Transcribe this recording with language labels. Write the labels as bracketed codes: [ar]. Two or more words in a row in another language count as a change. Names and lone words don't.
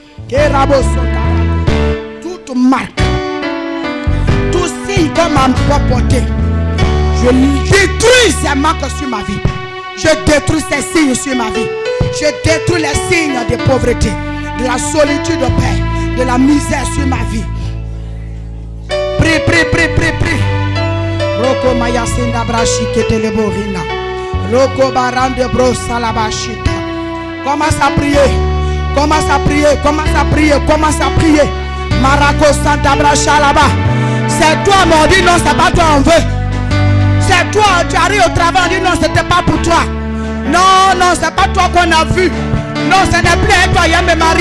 [fr] Toute marque, tout signe qu'on m'a porté, je détruis ces marques sur ma vie. Je détruis ces signes sur ma vie. Je détruis les signes de pauvreté, de la solitude au Père, de la misère sur ma vie. Prie, prie, prie, prie, prie. Roko Maya Senda Brashi Keteleborina. Roko Barande Bro Salabashita. Commence à prier. Commence à prier. Commence à prier. Commence à prier. Marako Santa Bracha là-bas. C'est toi, mais on dit non, c'est pas toi, on veut. C'est toi, tu arrives au travail, on dit non, c'était pas pour toi. Non, non, c'est pas toi qu'on a vu. Non, ce n'est plus avec toi, il y a me marier.